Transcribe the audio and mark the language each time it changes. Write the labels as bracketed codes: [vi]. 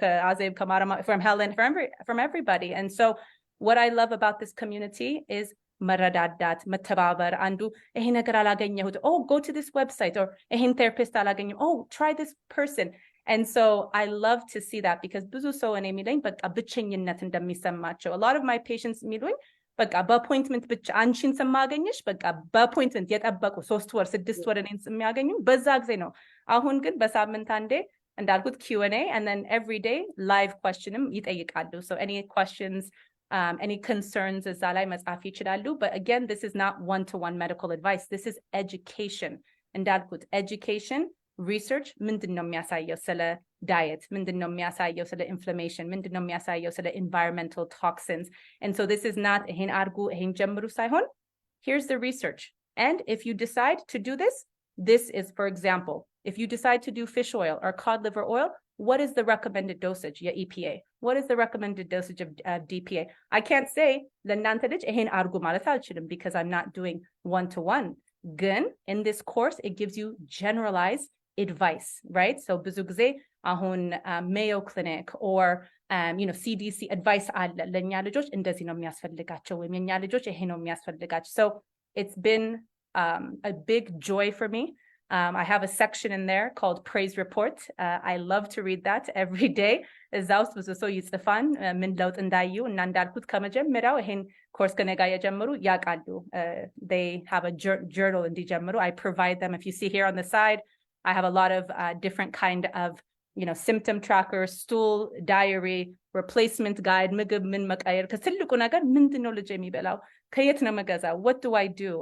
[en] Azeb from Helen from everybody and so what I love about this community is [am] መረዳዳት መተባበር አንዱ ይሄ ነገር አላገኘሁት [en] oh go to this website or ይሄን therapist አላገኘሁ oh try this person and so I love to see that because [am] ብዙ ሰው እኔ የሚለኝ በቃ ብቸኝነት እንደሚሰማቸው [en] a lot of my patients [am] የሚሉኝ በቃ በአፖይንትመንት ብቻ አንቺን ስማገኝሽ በቃ በአፖይንትመንት የጠበቁ 3 ወር 6 ወር እኔን የሚያገኙ በዛ ጊዜ ነው። አሁን ግን በሳምንት አንዴ እንዳልኩት [en] Q&A and then every day live question [am] ም ይጠይቃሉ. [en] So any questions, any concerns [am] እዛ ላይ መጻፍ ይችላሉ. [en] But again, this is not one-to-one medical advice. This is education. [am] እንዳልኩት education, research ምንድነው የሚያሳየው ስለ diet, ምንድነው የሚያሳየው ስለ inflammation, ምንድነው የሚያሳየው ስለ environmental toxins. [en] And so this is not [am] ይሄን አርጉ ይሄን ጀምሩ ሳይሆን [en] here's the research. And if you decide to do this, this is, for example, if you decide to do fish oil or cod liver oil, what is the recommended dosage, your EPA? What is the recommended dosage of DPA? I can't say [am] ለእናንተ ልጅ ይሄን አርጉ ማለት አልችልም [en] because I'm not doing one-to-one. [am] ግን [en] in this course, it gives you generalized advice, right? [am] So ብዙ ጊዜ አሁን Mayo Clinic or CDC advice አለ ለእኛ ልጆች እንደዚህ ነው የሚያስፈልጋቸው ወይም የእኛ ልጆች ይሄ ነው የሚያስፈልጋቸው. [en] So it's been a big joy for me. I have a section in there called Praise Report. I love to read that every day. [am] እዛ ውስጥ ብዙ ሰው ይጽፋን ምን ለውጥ እንዳዩ እና እንዳልኩት ከመጀመሪያው ይሄን ኮርስ ከነጋ የጀመሩ ያውቃሉ. [en] They have a journal [am] እንዲጀምሩ. [en] I provide them. If you see here on the side, I have a lot of different kind of symptom trackers, stool, diary, replacement guide, [am] ምግብ ምን መቀየር ከትልቁ ነገር ምንድነው ልጅ የሚበላው ከየት ነው መገዛው, [en] what do I do?